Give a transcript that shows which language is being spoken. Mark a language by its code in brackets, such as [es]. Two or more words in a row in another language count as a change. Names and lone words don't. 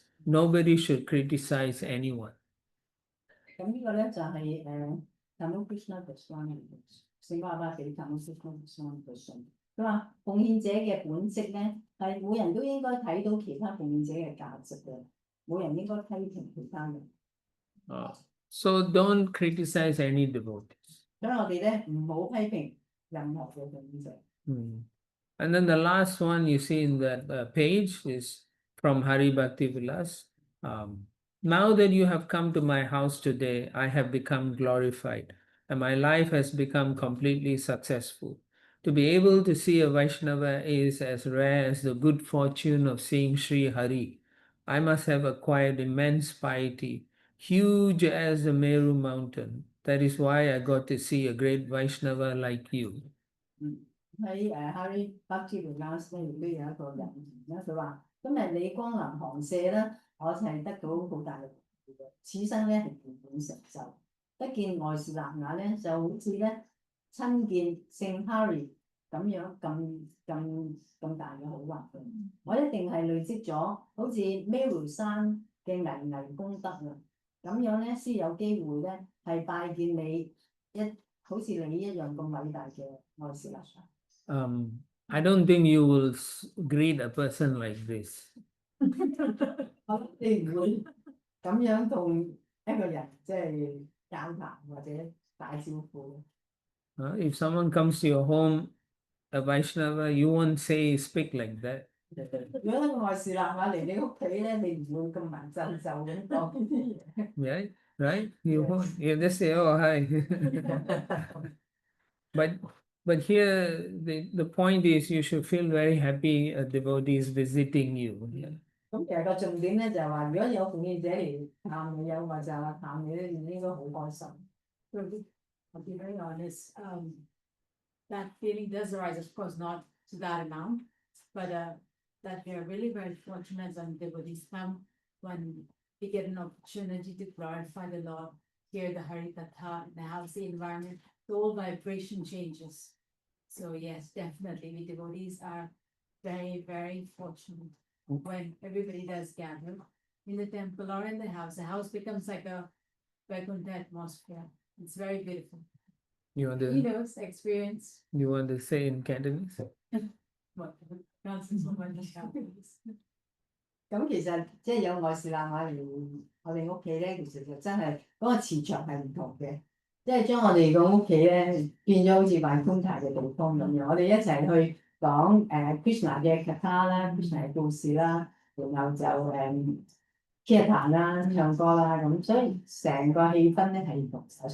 [en] Nobody should criticize anyone. [yue] 咁呢個咧就係 Tamal Krishna Dasa 聖巴巴俾 Tamal Krishna Dasa 嘅信。佢話奉獻者嘅本質咧係每人都應該睇到其他奉獻者嘅價值嘅，冇人應該批評其他人。 [en] So don't criticize any devotees. [yue] 所以我哋咧唔好批評任何嘅奉獻者。 [en] And then the last one you see in that page is from Hari Bhakti Vilas. Now that you have come to my house today, I have become glorified, and my life has become completely successful. To be able to see a Vaishnava is as rare as the good fortune of seeing Sri Hari. I must have acquired immense piety, huge as the Meru mountain. That is why I got to see a great Vaishnava like you. [yue] 喺 Hari Bhakti Vilas 咧，亦都有一個人咧，佢話：今日你光臨寒舍咧，我係得到好大嘅榮譽嘅。此生咧係圓滿成就，得見外士南雅咧，就好似咧親見聖 Hari 咁樣咁大嘅好運。我一定係累積咗好似 Meru 山嘅巍功德啊！咁樣咧先有機會咧係拜見你好似你一樣咁偉大嘅外士南雅。 [en] I don't think you will greet a person like this. [yue] 你唔會咁樣同一個人即係交談或者打招呼。 [en] If someone comes to your home, a Vaishnava, you won't say speak like that. [yue] 如果一個外事立馬嚟你屋企咧，你唔會咁文縐縐咁講呢啲嘢。 [en] Right? Right? You won't. You just say, oh, hi. But here the point is you should feel very happy a devotee is visiting you. Yeah. [yue] 咁其實個重點咧就係話，如果有奉獻者嚟探你，有或就話探你咧，你應該好開心。 [en] I'll be very honest, that feeling does arise, of course, not to that amount, but that we are really very fortunate when devotees come, when we get an opportunity to glorify the Lord, hear the Harikatha in the housey environment, the whole vibration changes. So yes, definitely, we devotees are very, very fortunate when everybody does gather in the temple or in the house becomes like a Vaikuntha atmosphere. It's very beautiful. You want You to know, it's experience. say in Cantonese? What, nonsense of my Cantonese. [yue] 咁其實即係有外事攬馬嚟我哋屋企咧，其實就真係嗰個磁場係唔同嘅，即係將我哋個屋企咧變咗好似Vaikuntha嘅地方咁樣。我哋一齊去講Krishna 嘅 Katha 啦，Krishna 嘅故事啦，然後就Kirtan 啦，唱歌啦，咁所以成個氣氛咧係唔同晒。